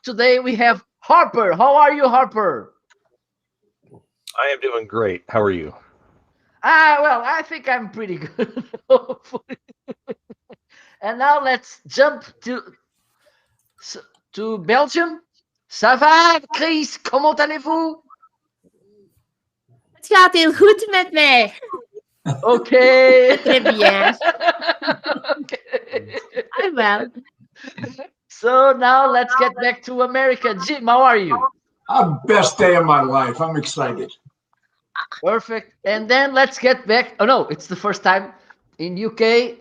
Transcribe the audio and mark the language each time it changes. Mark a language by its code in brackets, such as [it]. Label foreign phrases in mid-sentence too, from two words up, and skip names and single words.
[en] Today we have Harper. How are you, Harper? I am doing great. How are you? Well, I think I'm pretty good. Hopefully. And now let's jump to Belgium. [fr] Ça va, Chris? Comment allez-vous? [nl] het gaat heel goed met mij. [en] Okay. [fr] Très bien. [en] Okay. I'm well. So now let's get back to America. Jim, how are you? Best day of my life. I'm excited. Perfect. And then let's get back. Oh no, it's the first time in UK.